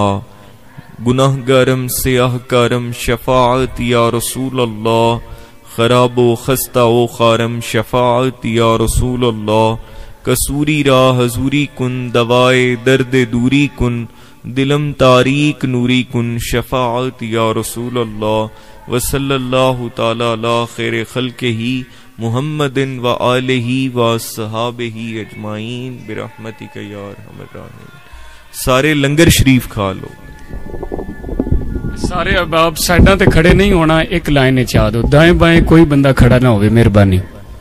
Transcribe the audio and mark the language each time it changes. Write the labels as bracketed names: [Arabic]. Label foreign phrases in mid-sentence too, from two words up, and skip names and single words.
[Persian] گنهکارم سیه‌کارم شفاعت [Arabic] يا رسول الله, [Persian] خراب و خسته و خوارم شفاعت [Arabic] يا رسول الله. [Persian] قصوری را حضوری کن، دوای درد دوری کن، دلم تاریک نوری کن، شفاعت [Arabic] يا رسول الله. وصلى الله تعالى على خير خلقه محمد وآله وصحبه أجمعين برحمتك يا أرحم الراحمين. [Punjabi] سارے لنگر شریف کھا لو. سارے احباب سائیڈاں تے کھڑے نہیں ہونا، اک لائن چ آ دو، دائیں بائیں کوئی بندہ کھڑا نہ ہووے، مہربانی.